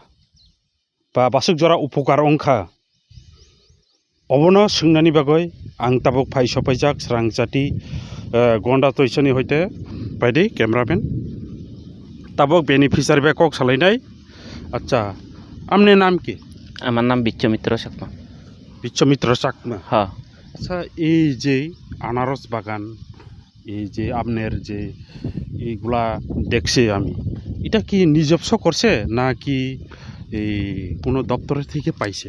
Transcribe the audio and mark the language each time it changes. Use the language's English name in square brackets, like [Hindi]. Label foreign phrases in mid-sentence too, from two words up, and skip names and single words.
[Kok Borok] Ba basuk jora upokar ongkha obono sungnani bagoi ang tabok phai sopaijak srangjati gonda toisani hoite baidi cameraman tabok beneficiary be kok salainai [Bangla] আচ্ছা আমনে নাম কী আমার নাম বিশ্বমিত্র চাকমা। বিশ্বমিত্র চাকমা হ্যাঁ আচ্ছা এই যে আনারস বাগান এই যে আপনার যে এইগুলা দেখছি আমি এটা কি নিজস্ব করছে না কি এই কোনো দপ্তরের থেকে পাইছে